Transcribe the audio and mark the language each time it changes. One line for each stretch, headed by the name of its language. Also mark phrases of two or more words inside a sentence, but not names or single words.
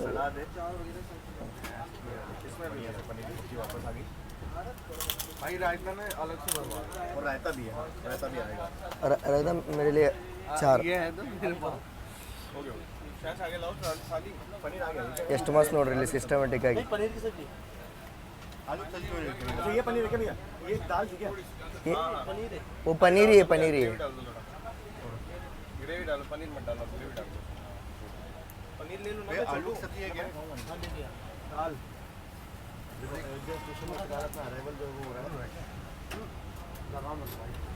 Hindi: सलाद है इसमें भी है पनीर की सब्जी वापस आ गई भाई रायता में अलग से बनवा और रायता भी है हाँ रायता भी आएगा रायता मेरे लिए 4 ये है तो मेरे पास हो गया शायद आगे लाओ खाली पनीर आ गया
Kannada: ಎಷ್ಟು ಮಸ್ತ್ ನೋಡ್ರಿ ಇಲ್ಲಿ ಸಿಸ್ಟಮೆಟಿಕ್ ಆಗಿ
Hindi: पनीर की सब्जी आलू सब्जी अच्छा ये पनीर है क्या भैया ये दाल थी क्या पनीर है वो पनीर ही है डाल दो थोड़ा ग्रेवी डालो पनीर मत डालो ग्रेवी डाल दो पनीर ले लो ना आलू की सब्जी है क्या दाल अयोध्या स्टेशन में लगा अपना अराइवल जो हो रहा है लगाओ मत भाई